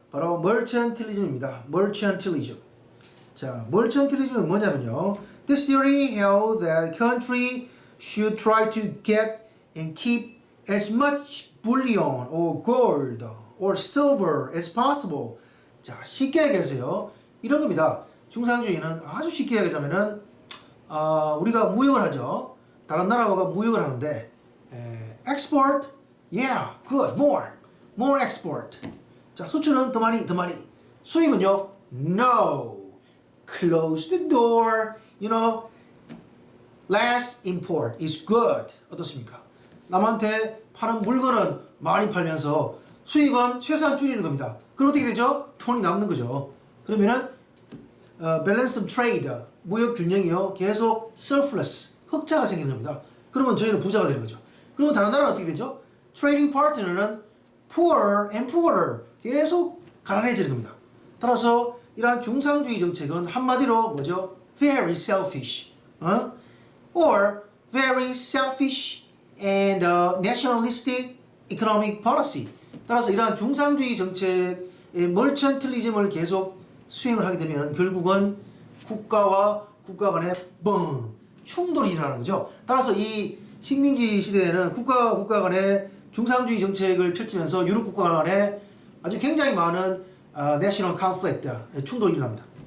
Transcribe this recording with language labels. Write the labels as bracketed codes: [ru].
[ko] 바로 mercantilism입니다. mercantilism. 자, mercantilism은 뭐냐면요. [en] This theory held that country should try to get and keep as much bullion or gold or silver as possible. [ko] 자, 쉽게 얘기해서요. 이런 겁니다. 중상주의는 아주 쉽게 얘기하자면은 우리가 무역을 하죠. 다른 나라와 무역을 하는데 [en] export, yeah, good, more export. [ko] 자, 수출은 더 많이. 수입은요, [en] no, close the door, you know, less import is good. [ko] 어떻습니까? 남한테 파는 물건은 많이 팔면서 수입은 최소한 줄이는 겁니다. 그럼 어떻게 되죠? 돈이 남는 거죠. 그러면은 balance of trade, 무역 균형이요 계속 surplus, 흑자가 생기는 겁니다. 그러면 저희는 부자가 되는 거죠. 그러면 다른 나라는 어떻게 되죠? trading partner는 [en] poorer and poorer, [ko] 계속 가난해지는 겁니다. 따라서 이러한 중상주의 정책은 한마디로 뭐죠? [en] very selfish, or very selfish and nationalistic economic policy. [ko] 따라서 이러한 중상주의 정책의 멀천틀리즘을 계속 수행을 하게 되면 결국은 국가와 국가 간의 충돌이 일어나는 거죠. 따라서 이 식민지 시대에는 국가와 국가 간의 중상주의 정책을 펼치면서 유럽 국가 간에 아주 굉장히 많은 내셔널 컨플릭트, 충돌이 일어납니다.